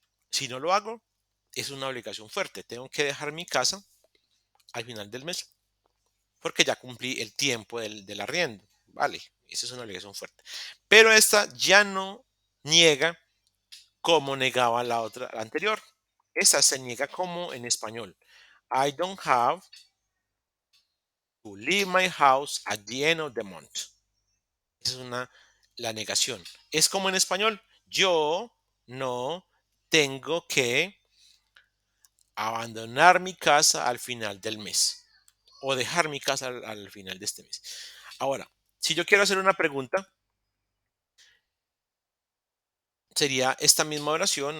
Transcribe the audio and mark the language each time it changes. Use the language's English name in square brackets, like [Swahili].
[Spanish] Si no lo hago, es una obligación fuerte. Tengo que dejar mi casa al final del mes porque ya cumplí el tiempo del arriendo. Vale, esa es una obligación fuerte. Pero esta ya no niega como negaba la otra, la anterior. Esta se niega como en español. [English] I don't have to leave my house at the end of the month. [Spanish] Esa es la negación. Es como en español. Yo no tengo que abandonar mi casa al final del mes o dejar mi casa al final de este mes. Ahora, si yo quiero hacer una pregunta, sería esta misma oración.